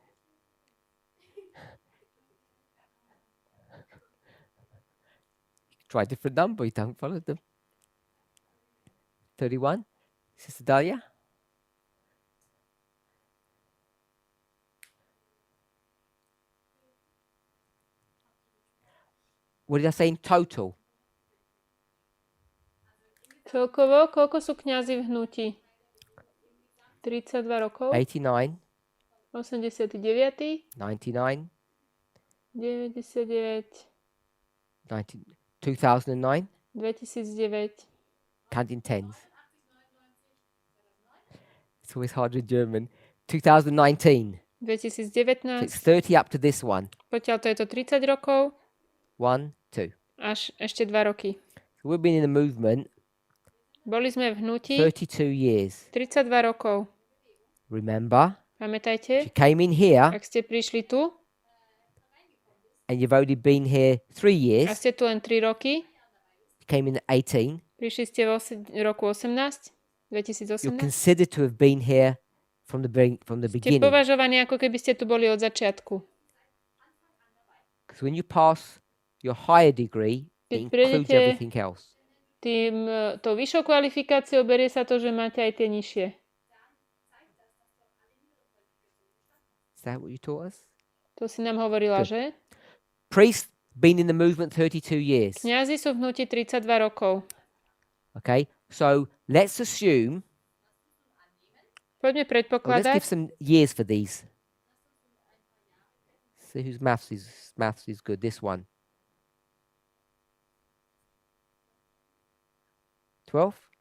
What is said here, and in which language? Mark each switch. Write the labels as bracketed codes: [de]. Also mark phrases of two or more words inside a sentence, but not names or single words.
[en] Try a different number, you don't follow them. 31. Sister Dahlia? What did I say in total? [sk] Celkovo, koľko sú kňazi v hnutí? 32 rokov. 89, 89. 99, 99. 2009, 2009. [en] counting tens. It's always hard in German. 2019. So 2019. it's 30 up to this one. [sk] Potiaľ to je to 30 rokov. 1, 2. Až ešte 2 roky. [en] So we've been in the movement [sk] Boli sme v hnutí [en] 32 years. [sk] 32 rokov. [en] Remember, [sk] Pamätajte, [en] you came in here [sk] ak ste prišli tu [en] and you've only been here 3 [sk] a [en] years. [sk] ste tu len 3 roky, [en] You came in at 18. [sk] prišli ste v roku 18, [en] You're 2018, considered to have been here from the [sk] ste [en] beginning. [sk] považovaní, ako keby ste tu boli od začiatku. [en] Because when you pass your higher degree, it [sk] Keď [en] includes [sk] prejdete [en] everything else. [sk] tou vyššou kvalifikáciou berie sa to, že máte aj tie nižšie. [en] Is that what you taught us? [sk] To si nám hovorila, že? [en] Priests been in the movement 32 years. [sk] Kňazi sú v hnutí 32 rokov. [en] Okay, so let's assume. [sk] Poďme [en] Let's give [sk] predpokladať, [en] some years for these. See whose maths is good. This one. 12.